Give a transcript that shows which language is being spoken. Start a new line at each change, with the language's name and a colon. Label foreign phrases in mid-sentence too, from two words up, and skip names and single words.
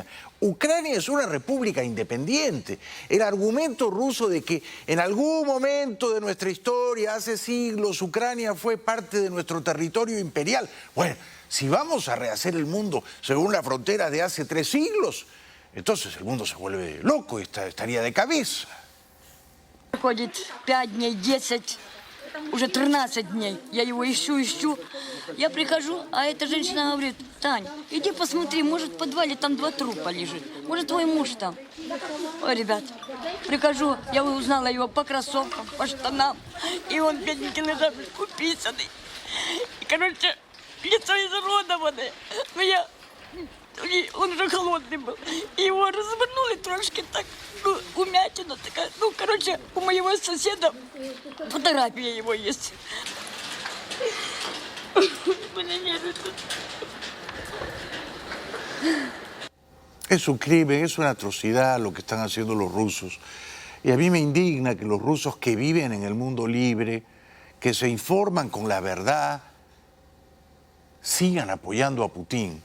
Spanish: Ucrania es una república independiente. El argumento ruso de que en algún momento de nuestra historia, hace siglos, Ucrania fue parte de nuestro territorio imperial. Bueno, si vamos a rehacer el mundo según la frontera de hace 3 siglos, entonces el mundo se vuelve loco y estaría de cabeza.
Russian: Проходит 5 дней, 10, уже 13 дней. Я его ищу. Я прихожу, а эта женщина говорит: Тань, иди посмотри, может в подвале там 2 трупа лежит. Может твой муж там. Ой, ребят, прихожу, я узнала его по кроссовкам, по штанам. И он, бедненький, лежал, уписанный. И, короче, лицо изуродованное. Но он уже холодный был. И его развернули трошки так, умятина такая. Ну, короче, у моего соседа фотография его есть.
Spanish: Es un crimen, es una atrocidad lo que están haciendo los rusos. Y a mí me indigna que los rusos que viven en el mundo libre, que se informan con la verdad, sigan apoyando a Putin.